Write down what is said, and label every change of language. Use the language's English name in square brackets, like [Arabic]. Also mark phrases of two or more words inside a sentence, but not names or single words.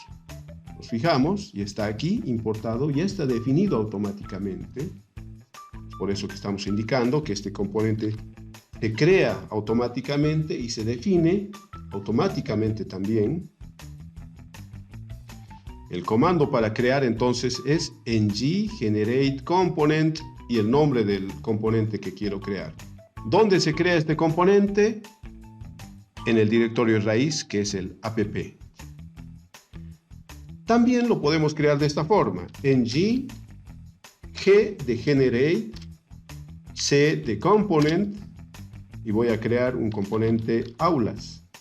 [Spanish] Nos fijamos y está aquí importado y está definido automáticamente. Por eso que estamos indicando que este componente se crea automáticamente y se define automáticamente también. El comando para crear entonces es ng-generate-component y el nombre del componente que quiero crear. ¿Dónde se crea este componente? En el directorio raíz, que es el app. También lo podemos crear de esta forma: ng g de generate, c de component, y voy a crear un componente aulas.